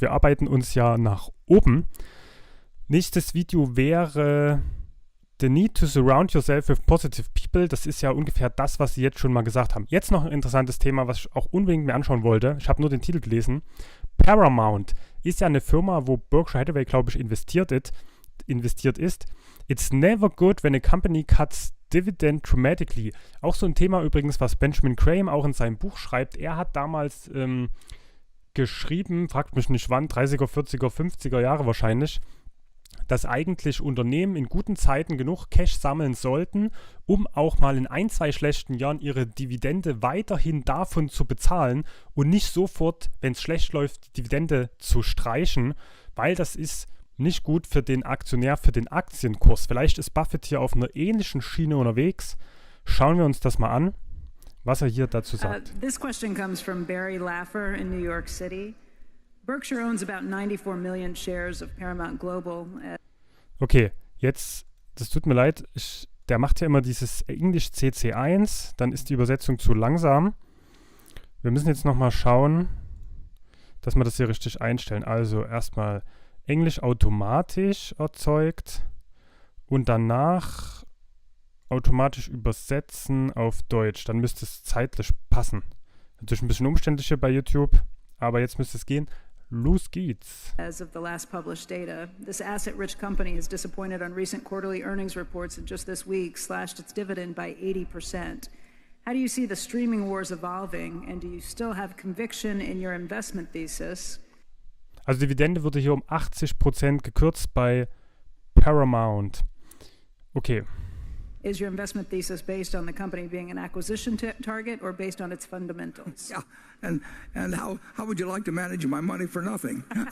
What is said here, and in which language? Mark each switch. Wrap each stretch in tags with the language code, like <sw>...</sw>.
<de>Wir arbeiten uns ja nach oben. Nächstes Video wäre The Need to Surround Yourself with Positive People. Das ist ja ungefähr das, was Sie jetzt schon mal gesagt haben. Jetzt noch ein interessantes Thema, was ich auch unbedingt mir anschauen wollte. Ich habe nur den Titel gelesen. Paramount ist ja eine Firma, wo Berkshire Hathaway, glaube ich, investiert ist.</de> <en>It's never good when a company cuts dividend dramatically.</en> <de>Auch so ein Thema übrigens, was Benjamin Graham auch in seinem Buch schreibt. Er hat damals geschrieben, fragt mich nicht wann, 30er, 40er, 50er Jahre wahrscheinlich, dass eigentlich Unternehmen in guten Zeiten genug Cash sammeln sollten, um auch mal in 1-2 schlechten Jahren ihre Dividende weiterhin davon zu bezahlen und nicht sofort, wenn es schlecht läuft, die Dividende zu streichen, weil das ist nicht gut für den Aktionär, für den Aktienkurs. Vielleicht ist Buffett hier auf einer ähnlichen Schiene unterwegs. Schauen wir uns das mal an, was er hier dazu sagt.</de> <en>This question comes from Barry Laffer in New York City. Berkshire owns about 94 million shares of Paramount Global.</en> <de>Okay, jetzt, das tut mir leid, der macht ja immer dieses Englisch CC1, dann ist die Übersetzung zu langsam. Wir müssen jetzt nochmal schauen, dass wir das hier richtig einstellen. Also erstmal Englisch automatisch erzeugt und danach automatisch übersetzen auf Deutsch. Dann müsste es zeitlich passen. Natürlich ein bisschen umständlich hier bei YouTube, aber jetzt müsste es gehen. Los geht's.</de> <en>As of the last published data, this asset-rich company has disappointed on recent quarterly earnings reports and just this week slashed its dividend by 80%. How do you see the streaming wars evolving and do you still have conviction in your investment thesis?</en> <de>Also Dividende wurde hier um 80% gekürzt bei Paramount. Okay.</de> <en>Is your investment thesis based on the company being an acquisition target or based on its fundamentals? Yeah, and how would you like to manage my money for nothing?</en>